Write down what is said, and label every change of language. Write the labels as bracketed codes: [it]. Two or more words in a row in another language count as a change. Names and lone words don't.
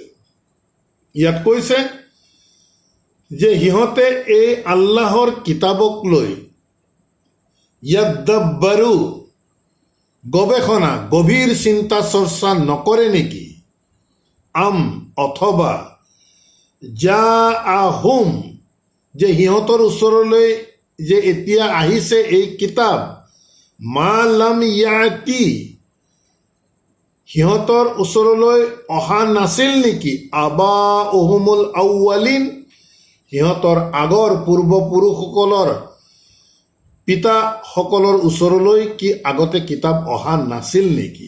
[as] ইয়াত কৈছে যে সিহঁতে এই আল্লাহৰ কিতাবক লৈ ইয়াদ্দাব্বাৰু গৱেষণা গভীৰ চিন্তা চৰ্চা নকৰে নেকি? অথবা [ar] جاءهم [as] যে সিহঁতৰ ওচৰলৈ যে এতিয়া আহিছে এই কিতাপ [ar] ما لم يأت [as] সিহঁতৰ ওচৰলৈ অহা নাছিল নেকি? [ar] آباؤهم الأولين [as] সিহঁতৰ আগৰ পূৰ্বপুৰুষসকলৰ পিতাসকলৰ ওচৰলৈ কি আগতে কিতাপ অহা নাছিল নেকি?